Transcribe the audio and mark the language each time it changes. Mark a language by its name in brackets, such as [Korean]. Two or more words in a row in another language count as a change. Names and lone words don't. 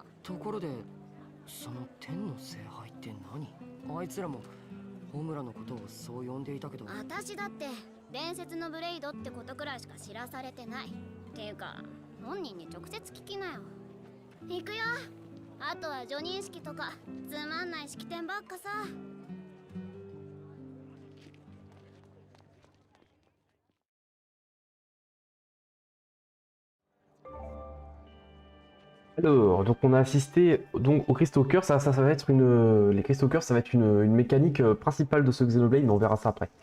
[Japanese] ところでその天の聖杯って何？あいつらもホムラのことをそう呼んでいたけど。私だって伝説のブレイドってことくらいしか知らされてない。っていうか本人に直接聞きなよ。行くよ。あとは叙任式とかつまんない式典ばっかさ。 [French] Alors, donc on a assisté donc au Crystal Cœur, ça va être les Crystal Cœur, ça va être une mécanique principale de ce Xenoblade, mais on verra ça après.